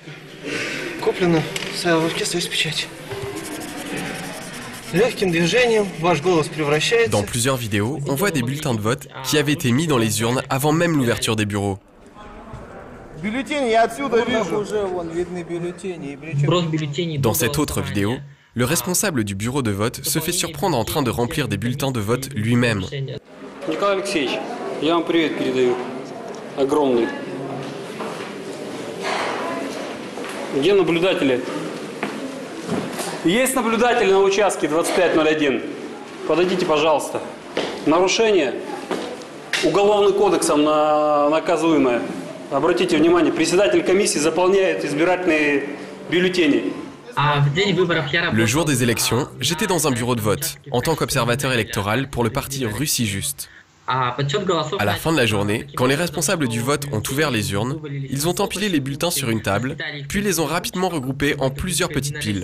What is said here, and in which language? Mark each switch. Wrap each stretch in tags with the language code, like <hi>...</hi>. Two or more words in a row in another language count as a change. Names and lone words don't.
<fr>Dans plusieurs vidéos, on voit des bulletins de vote qui avaient été mis dans les urnes avant même l'ouverture des bureaux. Dans cette autre vidéo, le responsable du bureau de vote se fait surprendre en train de remplir des bulletins de vote lui-même.</fr> <ru>Николай Алексеевич, я вам привет передаю. Огромный. Где наблюдатели? Есть наблюдатели на участке 2501. Подойдите, пожалуйста. Нарушение уголовным кодексом наказуемое. Обратите внимание, председатель комиссии заполняет избирательные бюллетени.</ru> <fr>Le jour des élections, j'étais dans un bureau de vote, en tant qu'observateur électoral pour le parti Russie Juste. À la fin de la journée, quand les responsables du vote ont ouvert les urnes, ils ont empilé les bulletins sur une table, puis les ont rapidement regroupés en plusieurs petites piles.</fr>